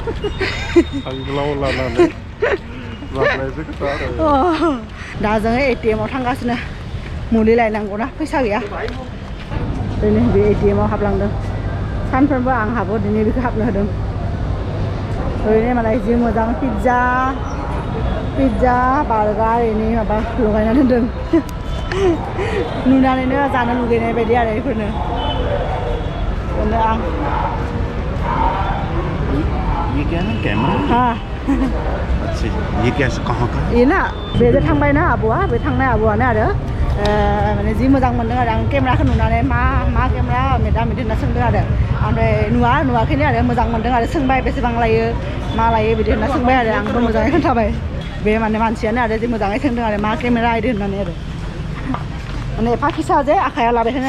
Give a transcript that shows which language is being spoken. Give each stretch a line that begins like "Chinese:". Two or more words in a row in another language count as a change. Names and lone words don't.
Bodo: दा जोङो ATM आव थांगासिनो मुलि लायनांगौना फैसा गैया दिनै बे ATM आव हाबलांदों सानफ्रोमबो आं हाबो दिनै बेखौ हाबनो होदों ओरैनो मालाय जि मोजां
English: pizza burger
Bodo: एनि माबा लगायना दोनदों नुनानैनो जानो लुगैनाय बायदि आरो बेफोरनो आं
Hindi: ये क्या है कैमरा हाँ अच्छा ये कैसे कहाँ का
Bodo: ये ना बेजों थांबाय ना आब'आ बे थांनाय आब'आनो आरो माने जि मोजां मोनदों आरो आं केमेराखौ नुनानै मा केमेरा मेदाम बिदि होनना सोंदों आरो ओमफ्राय नुवाखैनो आरो मोजां मोनदों आरो सोंबाय बेसेबां लायो मा लायो बिदि होनना सोंबाय आरो आंबो मोजाङै खोन्थाबाय बे माने मानसियानो आरो जि मोजाङै सोंदों आरो मा केमेरा बिदि होननानै आरो माने एफा फिसा जे आखाइयाव लाबाय थानो